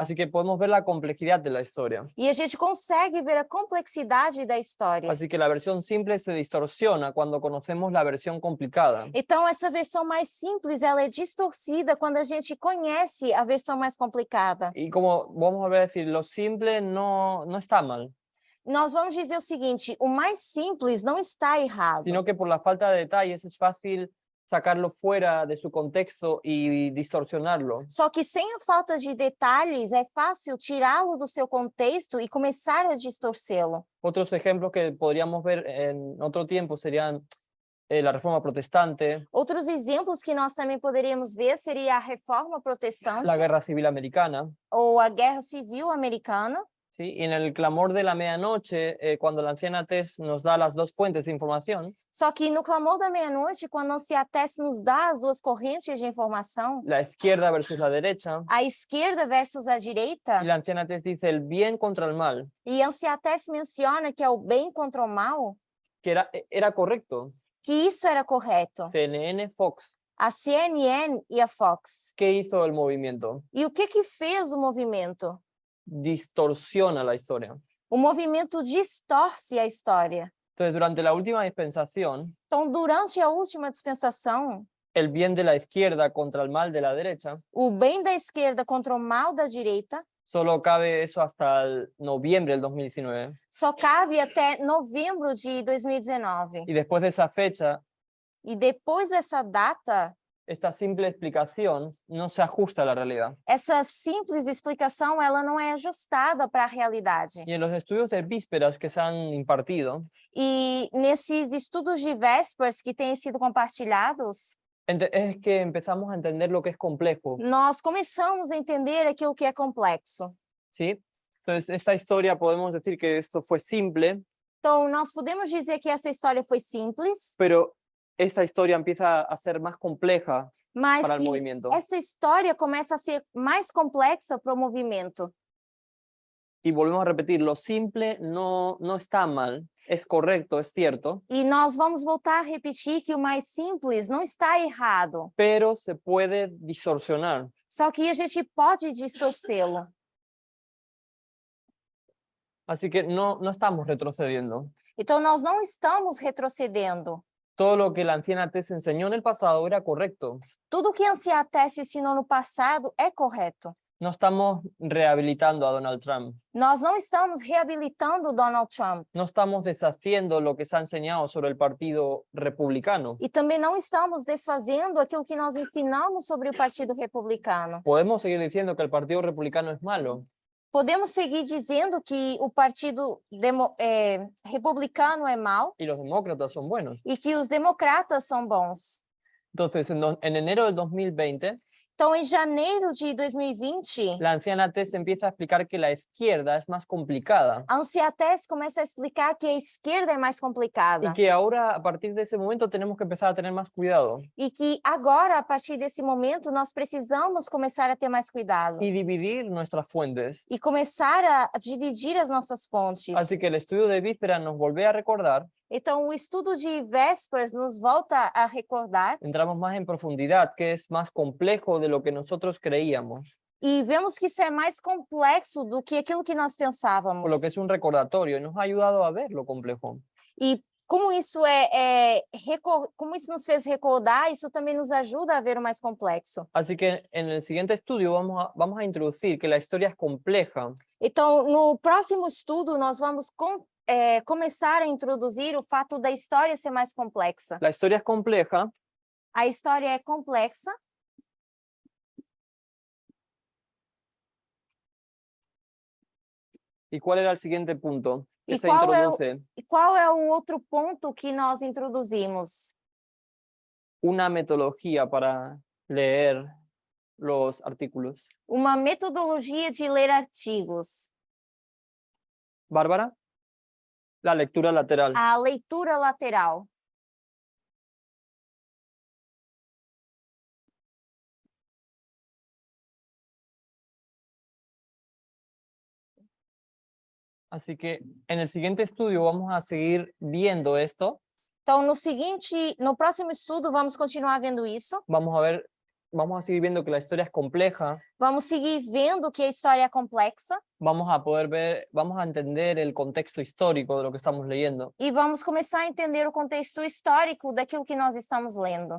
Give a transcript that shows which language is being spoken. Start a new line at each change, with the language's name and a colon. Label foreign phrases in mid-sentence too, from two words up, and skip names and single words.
Spanish: Así que podemos ver la complejidad de la historia.
Portuguese: E a gente consegue ver a complexidade da história.
Spanish: Así que la versión simple se distorsiona cuando conocemos la versión complicada.
Portuguese: Então, essa versão mais simples, ela é distorcida quando a gente conhece a versão mais complicada.
Spanish: Y como vamos a ver decir, lo simple no está mal,
Portuguese: Nós vamos dizer o seguinte, o mais simples não está errado,
Spanish: sino que por la falta de detalles es fácil sacarlo fuera de su contexto y distorsionarlo.
Portuguese: Só que sem a falta de detalhes, é fácil tirá-lo do seu contexto e começar a distorcê-lo.
Spanish: Otros ejemplos que podríamos ver en otro tiempo serían la Reforma Protestante,
Portuguese: Outros exemplos que nós também poderíamos ver seria a Reforma Protestante
Spanish: la Guerra Civil Americana,
Portuguese: ou a Guerra Civil Americana.
Spanish: ¿sí? Y en el clamor de la medianoche, cuando la anciana Tess nos da las dos fuentes de información,
Portuguese: Só que no clamor da meia-noite, quando a anciã Tess nos dá as duas correntes de informação,
Spanish: la izquierda versus la derecha,
Portuguese: a esquerda versus a direita,
Spanish: y la anciana Tess dice el bien contra el mal,
Portuguese: e a anciã Tess menciona que é o bem contra o mal,
Spanish: que era correcto.
Portuguese: que isso era correto.
Spanish: CNN, Fox,
Portuguese: A CNN e a Fox.
Spanish: ¿qué hizo el movimiento?
Portuguese: E o que fez o movimento?
Spanish: Distorsiona la historia.
Portuguese: O movimento distorce a história.
Spanish: Entonces, durante la última dispensación,
Portuguese: Então, durante a última dispensação,
Spanish: el bien de la izquierda contra el mal de la derecha,
Portuguese: o bem da esquerda contra o mal da direita
Spanish: solo cabe eso hasta el noviembre del 2019.
Portuguese: só cabe até novembro de 2019.
Spanish: Y después de esa fecha,
Portuguese: E depois dessa data,
Spanish: esta simple explicación no se ajusta a la realidad.
Portuguese: essa simples explicação ela não é ajustada para a realidade.
Spanish: Y en los estudios de vísperas que se han impartido,
Portuguese: E nesses estudos de vésperas que têm sido compartilhados,
Spanish: es que empezamos a entender lo que es complejo,
Portuguese: nós começamos a entender aquilo que é complexo.
Spanish: ¿sí? Entonces, esta historia podemos decir que esto fue simple,
Portuguese: Então, nós podemos dizer que essa história foi simples,
Spanish: pero esta historia empieza a ser más compleja
Portuguese: mas
Spanish: para el que movimiento.
Portuguese: essa história começa a ser mais complexa para o movimento.
Spanish: Y volvemos a repetir, lo simple no está mal, es correcto, es cierto,
Portuguese: E nós vamos voltar a repetir que o mais simples não está errado,
Spanish: pero se puede distorsionar.
Portuguese: só que a gente pode distorcê-lo.
Spanish: Así que no estamos retrocediendo.
Portuguese: Então, nós não estamos retrocedendo.
Spanish: Todo lo que la anciana Tess enseñó en el pasado era correcto.
Portuguese: Tudo que a anciã Tess ensinou no passado é correto.
Spanish: No estamos rehabilitando a Donald Trump.
Portuguese: Nós não estamos reabilitando Donald Trump.
Spanish: No estamos deshaciendo lo que se ha enseñado sobre el Partido Republicano.
Portuguese: E também não estamos desfazendo aquilo que nós ensinamos sobre o Partido Republicano.
Spanish: Podemos seguir diciendo que el Partido Republicano es malo,
Portuguese: Podemos seguir dizendo que o Partido Republicano é mau
Spanish: y los demócratas son buenos.
Portuguese: e que os democratas são bons.
Spanish: Entonces, en enero del 2020,
Portuguese: Então, em janeiro de 2020,
Spanish: la anciana Tess empieza a explicar que la izquierda es más complicada
Portuguese: a anciã Tess começa a explicar que a esquerda é mais complicada
Spanish: y que ahora, a partir de ese momento, tenemos que empezar a tener más cuidado
Portuguese: e que agora, a partir desse momento, nós precisamos começar a ter mais cuidado
Spanish: y dividir nuestras fuentes.
Portuguese: e começar a dividir as nossas fontes.
Spanish: Así que el estudio de víspera nos volvió a recordar,
Portuguese: Então, o estudo de Vespers nos volta a recordar
Spanish: entramos más en profundidad, que es más complejo de lo que nosotros creíamos,
Portuguese: e vemos que isso é mais complexo do que aquilo que nós pensávamos.
Spanish: por lo que es un recordatorio y nos ha ayudado a ver lo complejo.
Portuguese: E como isso como isso nos fez recordar, isso também nos ajuda a ver o mais complexo.
Spanish: Así que en el siguiente estudio vamos a introducir que la historia es compleja
Portuguese: Então, no próximo estudo, nós vamos começar a introduzir o fato da história ser mais complexa.
Spanish: La historia es compleja
Portuguese: A história é complexa.
Spanish: ¿y cuál era el siguiente punto que ¿Y se cuál es- introduce?
Portuguese: E qual é o outro ponto que nós introduzimos?
Spanish: Una metodología para leer los artículos.
Portuguese: Uma metodologia de ler artigos.
Spanish: Bárbara, la lectura lateral.
Portuguese: A leitura lateral.
Spanish: Así que en el siguiente estudio vamos a seguir viendo esto.
Portuguese: Então, no próximo estudo, vamos continuar vendo isso.
Spanish: Vamos a seguir viendo que la historia es compleja.
Portuguese: Vamos seguir vendo que a história é complexa
Spanish: Vamos a entender el contexto histórico de lo que estamos leyendo
Portuguese: e vamos começar a entender o contexto histórico daquilo que nós estamos lendo.